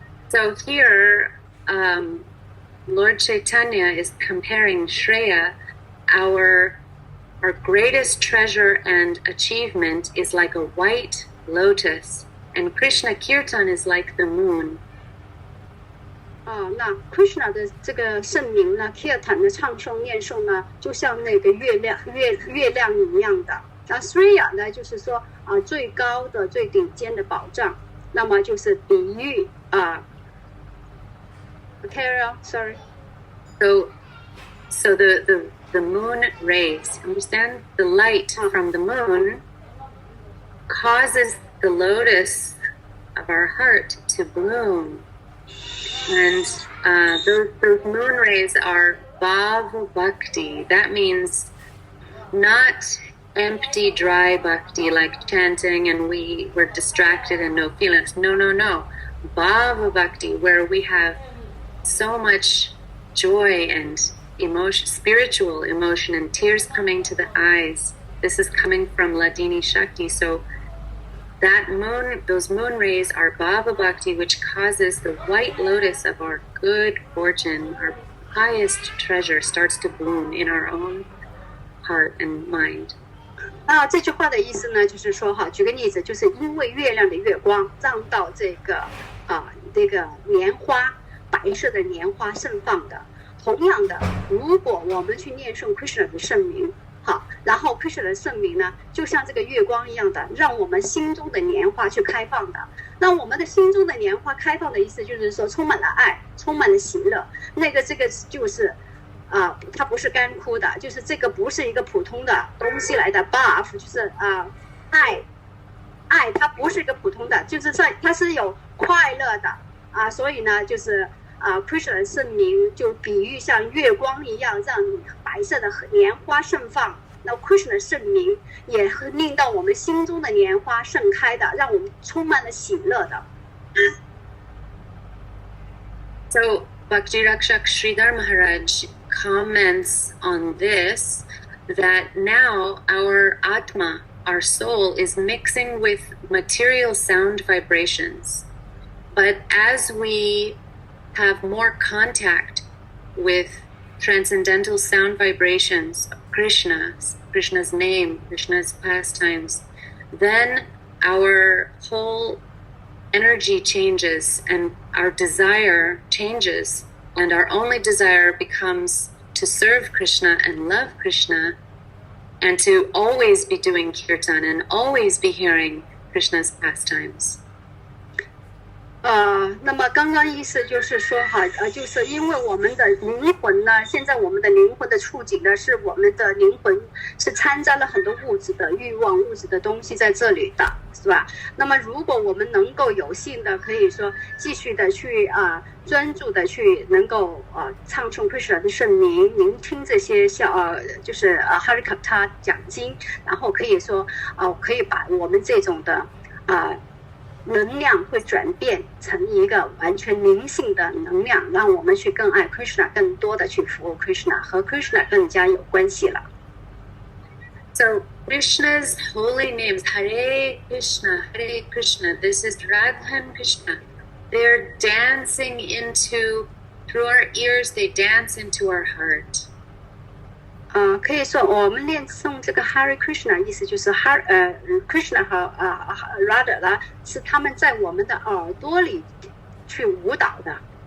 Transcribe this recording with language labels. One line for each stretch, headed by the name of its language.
English: So here, Lord Chaitanya is comparing Shreya, our greatest treasure and achievement is like a white lotus, and Krishna Kirtan is like the moon.
Chinese: 那 Krishna 的这个圣名呢 Kirtan 的唱诵念诵呢，就像那个月亮一样的。那 Shreya 呢，就是说最高的最顶尖的保障，那么就是比喻
English: Carry on, sorry. So the moon rays, understand? The light from the moon causes the lotus of our heart to bloom. And those moon rays are bhava bhakti. That means not empty, dry bhakti like chanting and we were distracted and no feelings. No. Bhava bhakti, where we have so much joy and emotion, spiritual emotion, and tears coming to the eyes. This is coming from Ladini Shakti. So those moon rays are Bhava Bhakti, which causes the white lotus of our good fortune, our highest treasure, starts to bloom in our own heart and mind.
Chinese: 这句话的意思呢，就是说举个例子，就是因为月亮的月光，让到这个莲花，白色的莲花盛放的。同样的，如果我们去念诵 Krishna 的圣名，然后 Krishna 的圣名呢，就像这个月光一样的，让我们心中的莲花去开放的。那我们的心中的莲花开放的意思，就是说充满了爱，充满了喜乐。这个就是它不是干枯的，就是这个不是一个普通的东西来的 buff， 就是爱，它不是一个普通的，就是它是有快乐的所以呢，就是Krishna 的圣名就比喻像月光一样，让白色的莲花盛放。那 Krishna 的圣名也令到我们心中的莲花盛开的，让我们充满了喜乐的。
English: So Bhakti Rakshak Sridhar Maharaj comments on this, that now our Atma, our soul, is mixing with material sound vibrations. But as we have more contact with transcendental sound vibrations of Krishna's name, Krishna's pastimes, then our whole energy changes and our desire changes, and our only desire becomes to serve Krishna and love Krishna and to always be doing kirtan and always be hearing Krishna's pastimes.
Chinese: 那么刚刚意思就是说就是因为我们的灵魂呢，现在我们的灵魂的处境呢，是我们的灵魂是掺杂了很多物质的欲望、物质的东西在这里的，是吧？那么如果我们能够有幸的，可以说继续的去专注的去能够唱诵 Krishna 的圣名，聆听这些就是 Harikatha 讲经，然后可以说可以把我们这种的能量会转变成一个完全灵性的能量，让我们去更爱 Krishna， 更多的去服务 Krishna， 和 Krishna 更加有关系了。
English: So Krishna's holy names, Hare Krishna, Hare Krishna. This is Radha and Krishna. They're dancing through our ears, they dance into our heart.
Chinese: 可以说我们念诵这个 Hare Krishna， 意思就是 Krishna 和Radha 呢，是他们在我们的耳朵里去舞蹈的。